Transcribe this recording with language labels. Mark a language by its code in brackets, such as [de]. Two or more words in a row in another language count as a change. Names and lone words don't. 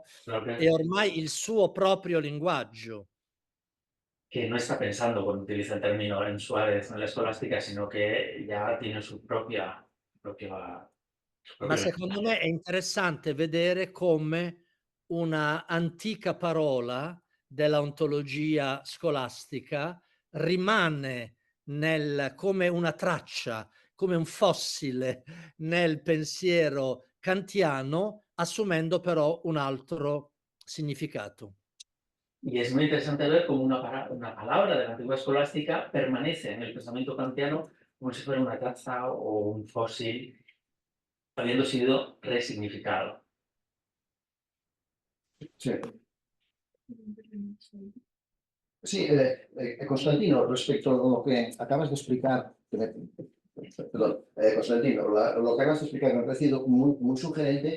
[it] È ormai il suo proprio linguaggio. [es] Que no está pensando cuando utiliza el término en Suárez en la escolástica, sino que ya tiene su propia [it] Ma secondo me è interessante vedere come una antica parola della ontologia scolastica rimane come una traccia, come un fossile nel pensiero kantiano, assumendo però un altro significato. [es] Y es muy interesante ver cómo una palabra de la antigua escolástica permanece en el pensamiento kantiano como si fuera una traza o un fósil, habiendo sido resignificado. Sí. Sí, Constantino, respecto a lo que acabas de explicar, Constantino, lo que acabas de explicar me ha parecido muy sugerente.